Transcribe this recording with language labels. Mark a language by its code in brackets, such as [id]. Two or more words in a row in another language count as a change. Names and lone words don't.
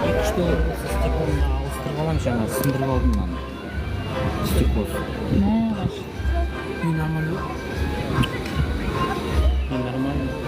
[kk] доллар болса стеклоны ауыстырып аламын жаңа сындырып алдым мынаны. Стеклосы. [tr] Ne var? [ru] И нормально. И нормально.